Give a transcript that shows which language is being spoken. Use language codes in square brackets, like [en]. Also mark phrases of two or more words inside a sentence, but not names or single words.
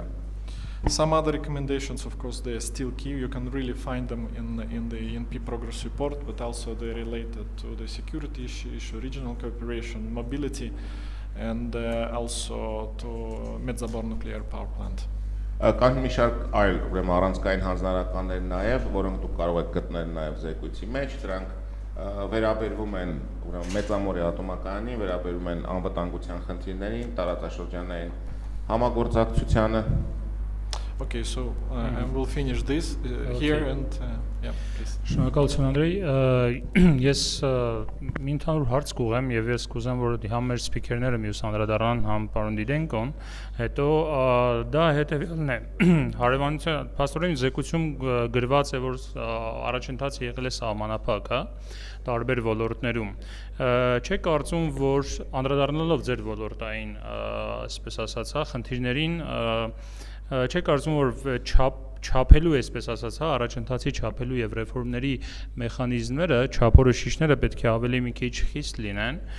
[en] Some other recommendations, of course, they are still key. You can really find them in the ENP progress report, but also they're related to the security issue, regional cooperation, mobility, and also to Medzabor nuclear power plant. [hy] Կան մի շարք այլ ուրեմն առանցքային հանձնարարականներ նաև, որոնք դուք կարող եք գտնել նաև զեկույցի մեջ, դրանք վերաբերվում են ուրեմն Մեծամորի ատոմակայանին, վերաբերվում են անվտանգության խնդիրներին, տարածաշրջանային համագործակցությանը։ [en] Okay, so and we'll finish this here and yeah, please. [hy] Շնորհակալություն Անդրեյ, ես մի ընդհանուր հարց կուղեմ եւ ես կուզեմ որ համ մեր սփիքերները մյուս անդրադառնան համ պարոն Դիդենկոն, հետո դա հետեւյալն է։ Հարևանության փաստորեն զեկույցում գրված է որ առաջընթացը եղել է սահմանափակ, հա, տարբեր ոլորտներում։ Չէ կարծում որ անդրադառնալով ձեր ոլորտային, այսպես ասած, հա, խնդիրներին Չէ կարծում որ չափելու այսպես ասած, հա, առաջընթացի չափելու եւ ռեֆորմների մեխանիզմները, չափորոշիչները պետք է ավելի մի քիչ խիստ լինեն,